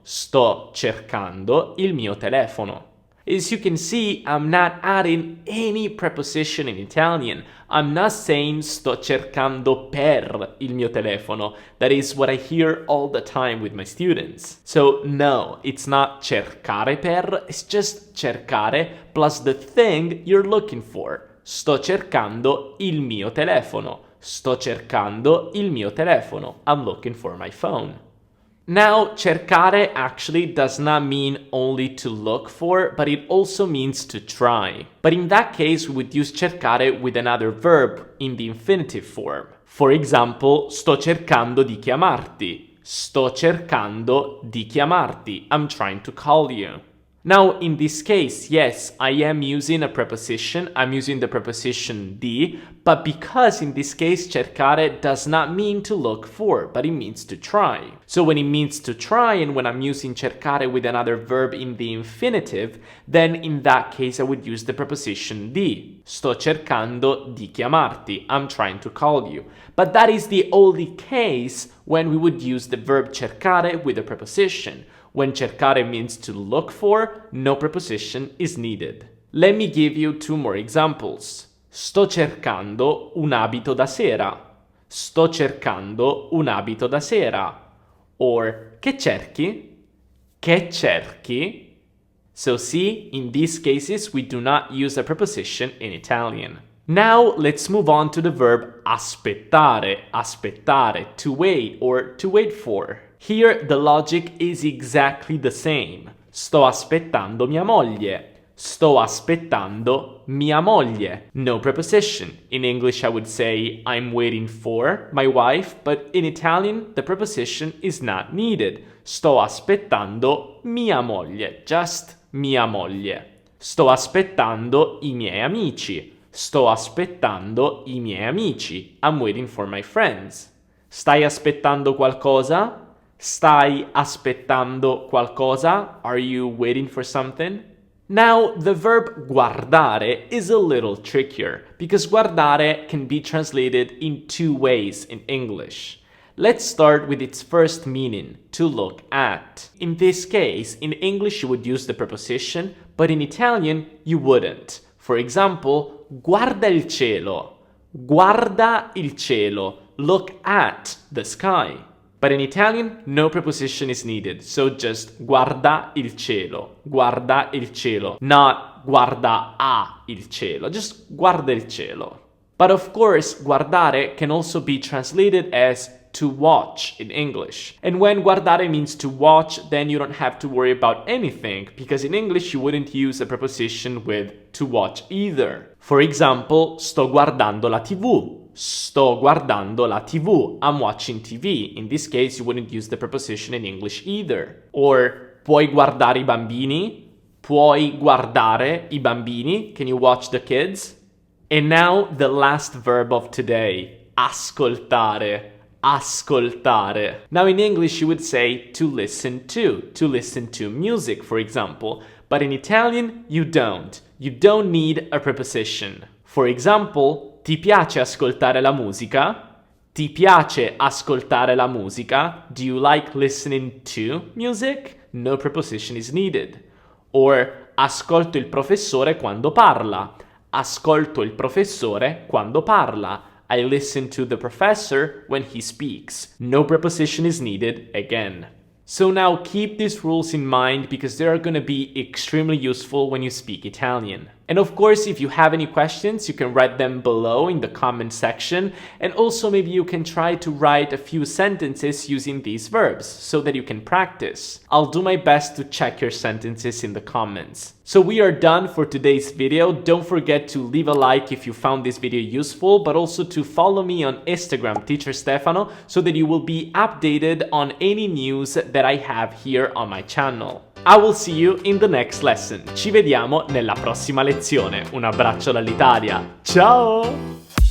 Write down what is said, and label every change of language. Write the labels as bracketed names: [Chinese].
[Italian] Sto cercando il mio telefono. [English] As you can see, I'm not adding any preposition in Italian. I'm not saying [Italian] sto cercando per il mio telefono. [English] That is what I hear all the time with my students. So no, it's not cercare per, it's just cercare plus the thing you're looking for. [Italian] Sto cercando il mio telefono. Sto cercando il mio telefono. [English] I'm looking for my phone. Now, cercare actually does not mean only to look for, but it also means to try. But in that case, we would use cercare with another verb in the infinitive form. For example, [Italian] sto cercando di chiamarti. Sto cercando di chiamarti. [English] I'm trying to call you. Now, in this case, yes, I am using a preposition. I'm using the preposition di, but because in this case, cercare does not mean to look for, but it means to try. So when it means to try, and when I'm using cercare with another verb in the infinitive, then in that case, I would use the preposition di. [Italian] Sto cercando di chiamarti. [English] I'm trying to call you. But that is the only case when we would use the verb cercare with a preposition. When cercare means to look for, no preposition is needed. Let me give you two more examples. [Italian] Sto cercando un abito da sera. Sto cercando un abito da sera. Or, che cerchi? Che cerchi? [English] So see, in these cases, we do not use a preposition in Italian. Now, let's move on to the verb aspettare, aspettare, to wait or to wait for. Here, the logic is exactly the same. [Italian] Sto aspettando mia moglie. Sto aspettando mia moglie. [English] No preposition. In English, I would say I'm waiting for my wife, but in Italian, the preposition is not needed. [Italian] Sto aspettando mia moglie. Just mia moglie. Sto aspettando i miei amici. Sto aspettando i miei amici. [English] I'm waiting for my friends. [Italian] Stai aspettando qualcosa? Stai aspettando qualcosa? [English] Are you waiting for something? Now, the verb guardare is a little trickier because guardare can be translated in two ways in English. Let's start with its first meaning, to look at. In this case, in English you would use the preposition but in Italian, you wouldn't. For example, [Italian] guarda il cielo. Guarda il cielo. [English] Look at the sky. But in Italian, no preposition is needed, so just [Italian] guarda il cielo. Guarda il cielo. Not guarda a il cielo, just guarda il cielo. [English] But of course, guardare can also be translated as to watch in English. And when guardare means to watch, then you don't have to worry about anything, because in English you wouldn't use a preposition with to watch either. For example, [Italian] sto guardando la TV. Sto guardando la TV. [English] I'm watching TV. In this case, you wouldn't use the preposition in English either. [Italian] Or, puoi guardare I bambini? Puoi guardare I bambini? [English] Can you watch the kids? And now, the last verb of today. Ascoltare. Ascoltare. Now, in English, you would say to listen to music, for example. But in Italian, you don't. You don't need a preposition. For example, [Italian] ti piace ascoltare la musica? Ti piace ascoltare la musica? [English] Do you like listening to music? No preposition is needed. [Italian] Or, ascolto il professore quando parla. Ascolto il professore quando parla. [English] I listen to the professor when he speaks. No preposition is needed again. So now keep these rules in mind because they are going to be extremely useful when you speak Italian. And of course, if you have any questions, you can write them below in the comment section. And also maybe you can try to write a few sentences using these verbs so that you can practice. I'll do my best to check your sentences in the comments. So we are done for today's video. Don't forget to leave a like if you found this video useful, but also to follow me on Instagram, Teacher Stefano, so that you will be updated on any news that I have here on my channel. I will see you in the next lesson. [Italian] Ci vediamo nella prossima lezione. Un abbraccio dall'Italia. Ciao!